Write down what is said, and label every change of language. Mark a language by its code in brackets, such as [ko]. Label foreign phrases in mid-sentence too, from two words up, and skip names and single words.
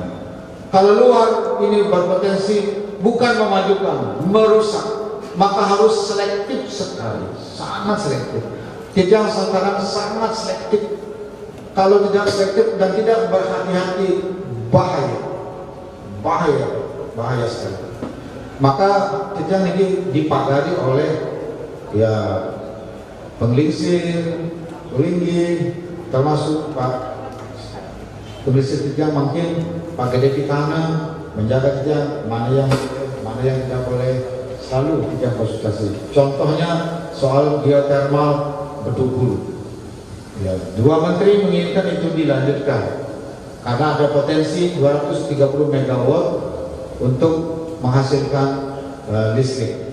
[id] Kalau luar ini berpotensi bukan memajukan, merusak, maka harus selektif sekali, sangat selektif. Tidak sekarang sangat selektif. Kalau tidak selektif dan tidak berhati-hati bahaya, bahaya, bahaya sekali. Maka Titiang ini dipagari oleh ya penglingsir, Ringgi, termasuk Pak Penglingsir Titiang mungkin Pak Gede Pitana menjaga Titiang mana yang tidak boleh, selalu Titiang konsultasi. Contohnya soal geothermal Bedugul. Ya, 2 menteri menginginkan itu dilanjutkan karena ada potensi 230 MW untuk menghasilkan listrik.